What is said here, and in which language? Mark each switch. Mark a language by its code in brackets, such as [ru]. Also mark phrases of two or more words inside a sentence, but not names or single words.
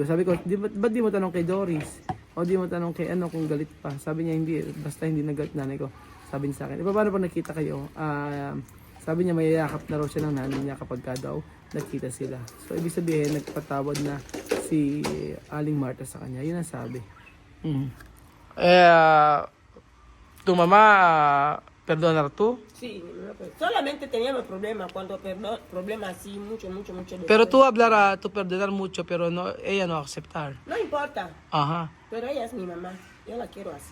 [tl] Sabi ko, ba't di mo tanong kay Doris? O di mo tanong kay kung galit pa? Sabi niya hindi, basta hindi nagalit nanay ko. Sabi niya sa akin, paano pa nakita kayo? Sabi niya mayayakap na raw siya ng nanay niya kapag daw nakita sila. So ibig sabihin, nagpatawad na si Aling Marta sa kanya. Yun ang sabi. [es] Tu mamá perdonar tú? Sí, solamente teníamos problemas, problemas así, mucho. Pero tú hablar, tú perdonar mucho, pero no, ella no aceptar. No importa, Ajá. pero ella es mi mamá. Yo la quiero así.